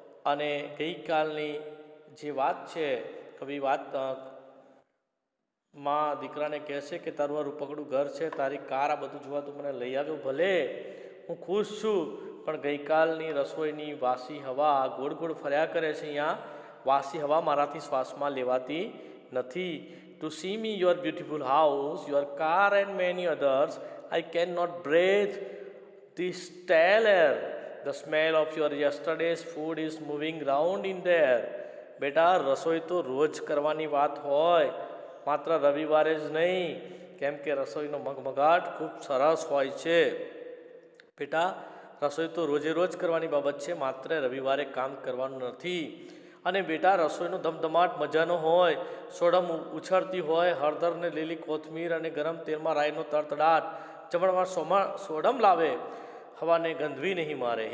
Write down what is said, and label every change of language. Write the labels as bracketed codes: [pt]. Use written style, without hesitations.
[gu] અને ગઈકાલની જે વાત છે, કવિ વાત માં દીકરાને કહેશે કે તારું આ રૂપકડું ઘર છે, તારી કાર, આ બધું જોવા તું મને લઈ આવ્યો, ભલે હું ખુશ છું, પણ ગઈકાલની રસોઈની વાસી હવા ગોળ ગોળ ફર્યા કરે છે, અહીંયા વાસી હવા મારાથી શ્વાસમાં લેવાતી નથી. [en] To see me, your beautiful house, your car and many others, I cannot breathe this stale air. The smell of your yesterday's food is moving round in there. [gu] બેટા રસોઈ તો રોજ કરવાની વાત હોય, માત્ર રવિવારે જ નહીં, કેમ કે રસોઈનો મગમગાટ ખૂબ સરસ હોય છે. બેટા રસોઈ તો રોજે રોજ કરવાની બાબત છે, માત્ર રવિવારે કામ કરવાનું નથી. અને બેટા રસોઈનો ધમધમાટ મજાનો હોય, સોડમ ઉછળતી હોય, હળદર ને લીલી કોથમીર અને ગરમ તેલમાં રાઈનો તડતડાટ, જમણવાર સોડમ લાવે, હવાને ગંધવી નહીં મારે.